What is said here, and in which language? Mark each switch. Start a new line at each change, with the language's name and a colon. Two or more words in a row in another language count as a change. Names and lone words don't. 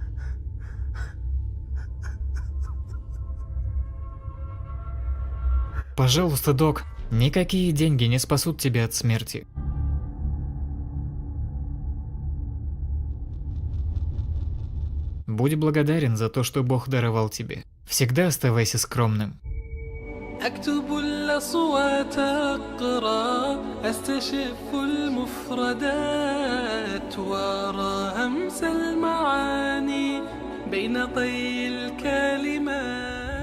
Russian: Пожалуйста, док, никакие деньги не спасут тебя от смерти. Будь благодарен за то, что Бог даровал тебе. Всегда оставайся скромным.
Arabic: أكتب الأصوات أقرأ أستشف المفردات وأرى همس المعاني بين طي الكلمات